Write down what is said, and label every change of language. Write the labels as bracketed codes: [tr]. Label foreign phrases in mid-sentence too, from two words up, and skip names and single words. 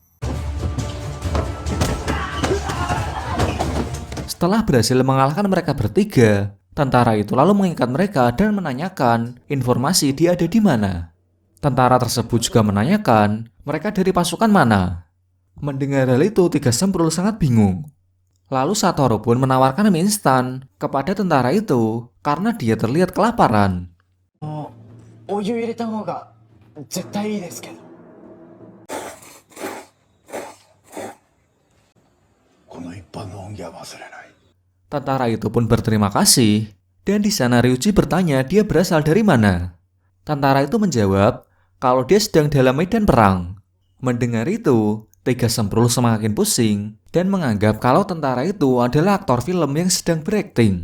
[id] Setelah berhasil mengalahkan mereka bertiga, tentara itu lalu mengikat mereka dan menanyakan informasi dia ada di mana. Tentara tersebut juga menanyakan mereka dari pasukan mana. Mendengar hal itu, Tiga Semprul sangat bingung. Lalu Satoru pun menawarkan mie instan kepada tentara itu karena dia terlihat kelaparan. [ja] お湯入れた方が絶対いいですけど。この一般の恩義は忘れない。 [id] Tentara itu pun berterima kasih, dan di sana Ryuji bertanya dia berasal dari mana. Tentara itu menjawab kalau dia sedang dalam medan perang. Mendengar itu, Tiga Semprul semakin pusing dan menganggap kalau tentara itu adalah aktor film yang sedang berakting.